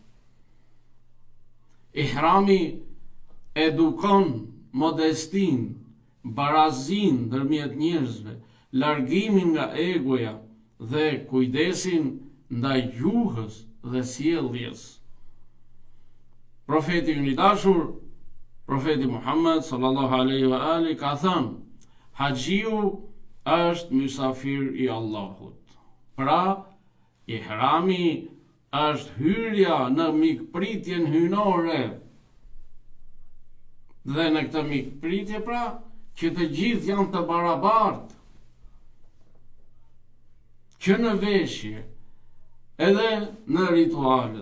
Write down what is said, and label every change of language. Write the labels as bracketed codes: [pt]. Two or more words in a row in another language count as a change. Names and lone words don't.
[sq] Ihrami edukon modestin, barazin ndërmjet njerëzve, largimin nga egoja dhe kujdesin ndaj gjuhës dhe sjelljes. Profeti i dashur, profeti Muhammed [ar] صلى الله عليه وآله [sq] ka thënë: haxhiu është mysafir i Allahut. Pra, ihrami është hyrja në mikpritjen hyjnore. Dhe në këtë mikpritje, pra, që të gjithë janë të barabartë, që në veshje edhe në ritualet.